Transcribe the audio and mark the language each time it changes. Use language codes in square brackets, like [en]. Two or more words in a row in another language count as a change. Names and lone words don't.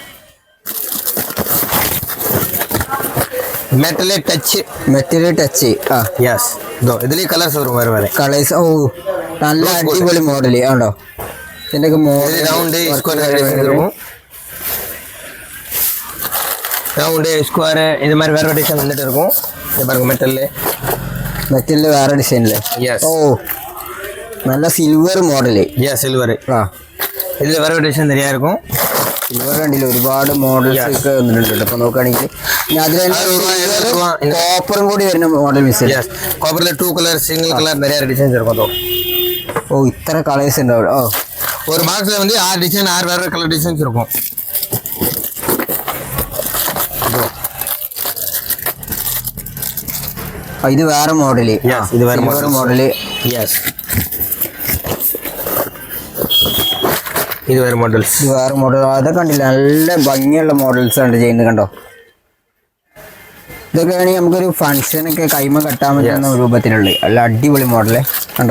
[en] Metal touch. Yes. [ml] ഇതിൽ കളേഴ്സ് വരും. വേറെ കളേഴ്സ്. നല്ല അടിപൊളി മോഡൽ ആണോ. ഇതിന്റെ മോഡൽ [en] Round, square [ml] ഇത് [ta] மாதிரி வேற டிசைன் வந்துட்டு இருக்கும். இது பாருங்க மெட்டல்ல [ml] വേറെ ഡിസൈനില്ലേ. നല്ല [en] silver model. [ml] സിൽവർ. ഇതിൽ വേറെ ഡിസൈൻ [ta] நிறைய இருக்கும். [ml] സിൽവർ കണ്ടില്ല, ഒരുപാട് മോഡൽസ് ഒക്കെ വന്നിട്ടുണ്ട്. അപ്പൊ നോക്കുകയാണെങ്കിൽ കോപ്പറും കൂടി വരുന്ന മോഡൽ മിസ്. കോപ്പറിൽ 2 കളർ, [en] single colour [ta] நிறைய டிசைன்ஸ் இருக்கும். [ml] ഇത്ര കളേഴ്സ് ഉണ്ടാവും. [ta] ஒரு பாக்ஸ்ல வந்து 6 டிசைன், 6 வேற [en] colour designs [ta] இருக்கும். [ml] ഇത് വേറെ മോഡല്. ഇത് വേറെ മോഡല്. ഇത് വേറെ മോഡൽസ്. ഇത് വേറെ മോഡൽ. അതൊക്കെ കണ്ടില്ല, നല്ല ഭംഗിയുള്ള മോഡൽസ് ആണ് ചെയ്യുന്നത് കണ്ടോ. ഇതൊക്കെ ആണെങ്കിൽ നമുക്കൊരു ഫംഗ്ഷനൊക്കെ കൈമ കെട്ടാൻ പറ്റുന്ന രൂപത്തിലുള്ള നല്ല അടിപൊളി മോഡല് കണ്ടോ.